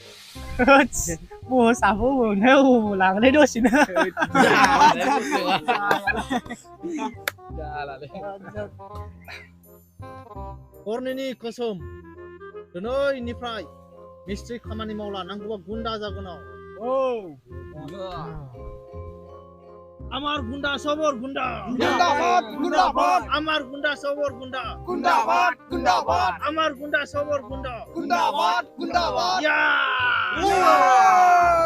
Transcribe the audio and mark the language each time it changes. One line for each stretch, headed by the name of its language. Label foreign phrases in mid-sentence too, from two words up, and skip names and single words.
Bodo: मोसाबो मोनो लांलाय दसेनो हरनिनि कसम दिनैनिफ्राय मिस्ट्रि खामानि मावला नांगौबा गुन्दा जागोन
Bangla: আমার গুন্ডা সবর গুন্ডা জিন্দাবাদ জিন্দাবাদ আমার গুন্ডা সবর গুন্ডা জিন্দাবাদ জিন্দাবাদ আমার গুন্ডা সবর গুন্ডা জিন্দাবাদ জিন্দাবাদ ইয়া